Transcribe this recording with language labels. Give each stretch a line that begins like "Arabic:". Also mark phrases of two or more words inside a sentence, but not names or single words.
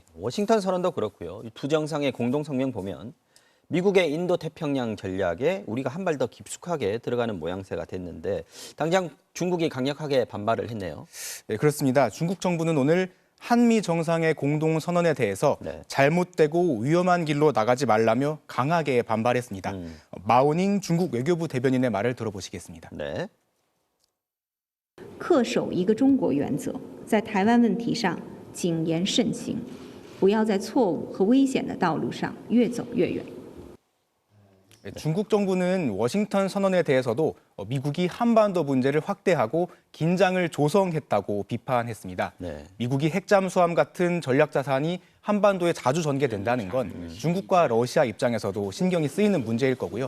Korean: 워싱턴 선언도 그렇고요. 이 두 정상의 공동 성명 보면 미국의 인도 태평양 전략에 우리가 한 발 더 깊숙하게 들어가는 모양새가 됐는데 당장 중국이 강력하게 반발을 했네요. 네, 그렇습니다. 중국 정부는 오늘 한미 정상의 공동 선언에 대해서 네. 잘못되고 위험한 길로 나가지 말라며 강하게 반발했습니다. 마오닝 중국 외교부 대변인의 말을 들어보시겠습니다. 네.
Chinese: 恪守一个中国原则，在台湾问题上谨言慎行，不要在错误和危险的道路上越走越远。
Korean: 중국 정부는 워싱턴 선언에 대해서도 미국이 한반도 문제를 확대하고 긴장을 조성했다고 비판했습니다. 네. 미국이 핵잠수함 같은 전략 자산이 한반도에 자주 전개된다는 건 중국과 러시아 입장에서도 신경이 쓰이는 문제일 거고요.